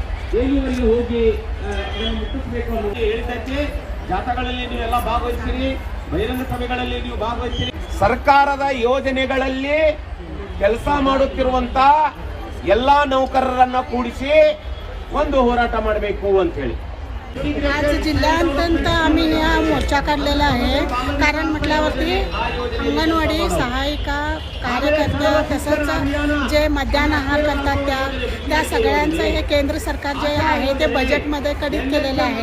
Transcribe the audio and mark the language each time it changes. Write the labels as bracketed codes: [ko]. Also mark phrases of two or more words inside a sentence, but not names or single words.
[kn] ದೇವಿಯವರಿಗೆ ಹೋಗಿ ಅದನ್ನು ಮುಟ್ಟಿಸಬೇಕು ಅನ್ನೋದು ಹೇಳಿದ್ದಕ್ಕೆ ಜಾಥಾಗಳಲ್ಲಿ ನೀವೆಲ್ಲ ಭಾಗವಹಿಸಿರಿ, ಬಹಿರಂಗ ಸಭೆಗಳಲ್ಲಿ ನೀವು ಭಾಗವಹಿಸಿರಿ. ಸರ್ಕಾರದ ಯೋಜನೆಗಳಲ್ಲಿ ಕೆಲಸ ಮಾಡುತ್ತಿರುವಂತ ಎಲ್ಲಾ ನೌಕರರನ್ನ ಕೂಡಿಸಿ ಒಂದು ಹೋರಾಟ ಮಾಡಬೇಕು ಅಂತ ಹೇಳಿ [mr] आज जिल्ह्यात आम्ही हा मोर्चा काढलेला आहे. कारण म्हटल्यावरती अंगणवाडी सहायिका कार्यकर्ते तसंच जे मध्यान्ह आहार करतात त्या सगळ्यांचं हे केंद्र सरकार जे आहे ते बजेटमध्ये कडित केलेलं आहे.